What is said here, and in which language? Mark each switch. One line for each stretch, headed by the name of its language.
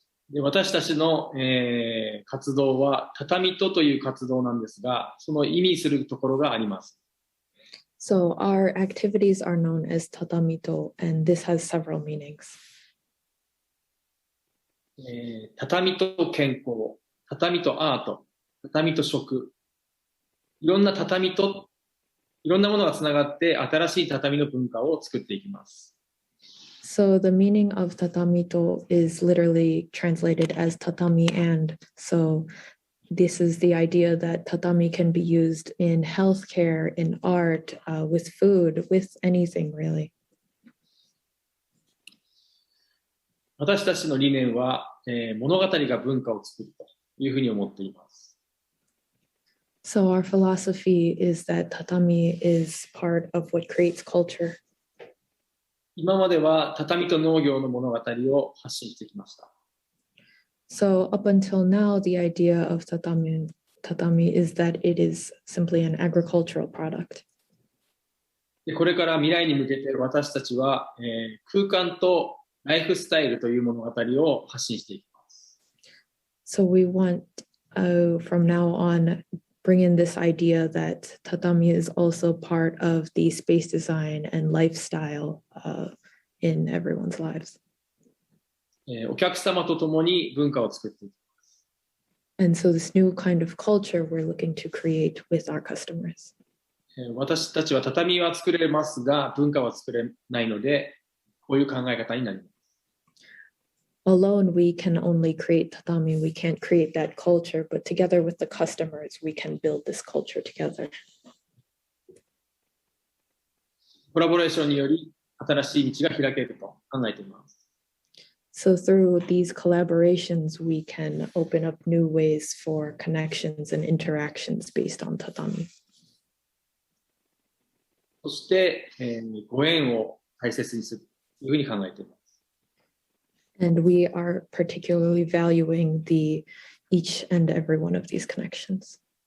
Japanese: で、私たちの、活動は畳とという活動なんですが、その意味するところがあります。
English: So our activities are known as tatamito, and this has several meanings.
Japanese: 畳と健康、畳とアート、畳と食、いろんな畳といろんなものがつながって新しい畳の文化を作っていきます。
English: So the meaning of tatamito is literally translated as tatami and. So this is the idea that tatami can be used in healthcare, in art, with food, with anything really.
Japanese: 私たちの理念は、物語が文化を作るというふうに思っています。
English: So our philosophy is that tatami is part of what creates culture.
Japanese: 今までは畳と農業の物語を発信してきました。
English: So up until now, the idea of tatami is that it is simply an agricultural product.
Japanese: でこれから未来に向けて私たちは、空間とライフスタイルという物語を発信していきます。
English: So we want, from now on, bring in this idea that tatami is also part of the space design and lifestyle in everyone's lives.
Japanese: お客様と共に文化を作っていきます。
English: And so this new kind of culture we're looking to create with our customers.
Japanese: 私たちは畳は作れますが文化は作れないのでこういう考え方になります。
English: Alone, we can only create tatami. We can't create that culture, but together with the customers, we can build this culture together.
Japanese: コラボレーションにより新しい道が開けると考えています。
English: So through these collaborations, we can open up new ways for connections and interactions based on tatami.
Japanese: そして、ご縁を大切にするというふうに考えています。
English: And we are particularly valuing each and every one of these connections.